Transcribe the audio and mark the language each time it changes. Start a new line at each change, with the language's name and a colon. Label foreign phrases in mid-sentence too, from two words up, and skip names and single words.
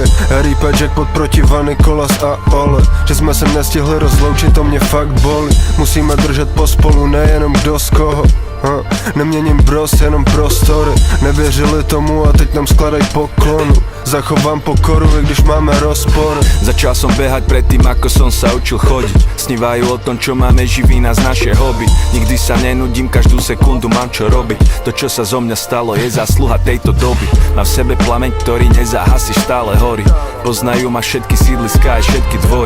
Czech: Rýpe jackpot proti Vany, Kolas a Ole. Že jsme se nestihli rozloučit, to mě fakt bolí. Musíme držet pospolu, nejenom kdo z koho. Neměním bros, jenom prostory. Nevěřili tomu a teď nám skladaj poklonu. Zachovám pokoru, i když máme rozpory.
Slovak: Začal som behať predtým, ako som sa učil chodiť. Snívajú o tom, čo máme, živí nás naše hobby. Nikdy sa nenudím, každú sekundu mám čo robiť. To, čo sa zo mňa stalo, je zásluha tejto doby. Mám v sebe plameň, ktorý nezahasí, stále horí. Poznajú ma všetky sídliská aj všetky dvory.